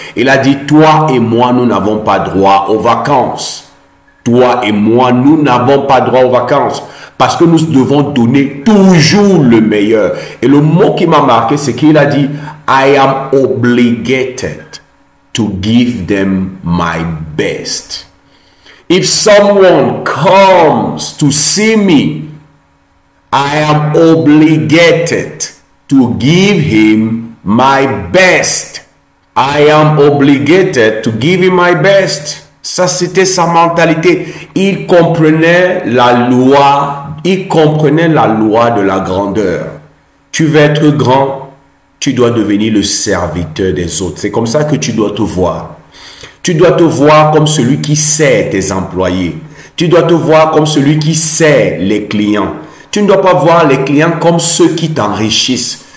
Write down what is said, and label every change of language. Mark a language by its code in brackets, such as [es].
[fr] Il a dit, toi et moi, nous n'avons pas droit aux vacances. Toi et moi, nous n'avons pas droit aux vacances. Parce que nous devons donner toujours le meilleur. Et le mot qui m'a marqué, c'est qu'il a dit, [en] I am obligated to give them my best. If someone comes to see me, I am obligated to give him my best. I am obligated to give him my best. [fr] Ça, c'était sa mentalité. Il comprenait la loi. Il comprenait la loi de la grandeur. Tu veux être grand, tu dois devenir le serviteur des autres. C'est comme ça que tu dois te voir. Tu dois te voir comme celui qui sert tes employés. Tu dois te voir comme celui qui sert les clients. Tu ne dois pas voir les clients comme ceux qui t'enrichissent.